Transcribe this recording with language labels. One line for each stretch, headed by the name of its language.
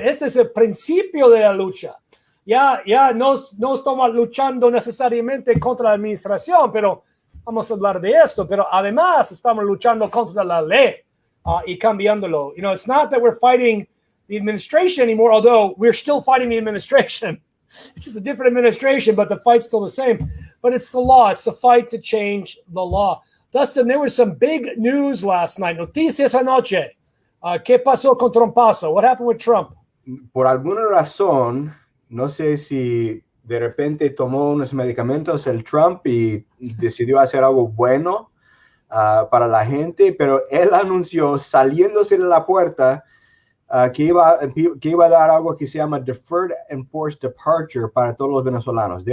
Spanish: Este es el principio de la lucha. Ya no estamos luchando necesariamente contra la administración, pero vamos a hablar de esto. Pero además estamos luchando contra la ley y cambiándolo.
English: You know, it's not that we're fighting the administration anymore, although we're still fighting the administration. It's just a different administration, but the fight's still the same. But it's the law. It's the fight to change the law. Dustin, there was some big news last night.
Spanish: Noticias anoche. ¿Qué pasó con Trumpazo?
English: What happened with Trump?
Spanish: Por alguna razón, no sé si de repente tomó unos medicamentos el Trump y decidió hacer algo bueno para la gente, pero él anunció saliéndose de la puerta que iba a dar algo que se llama Deferred Enforced Departure para todos los venezolanos.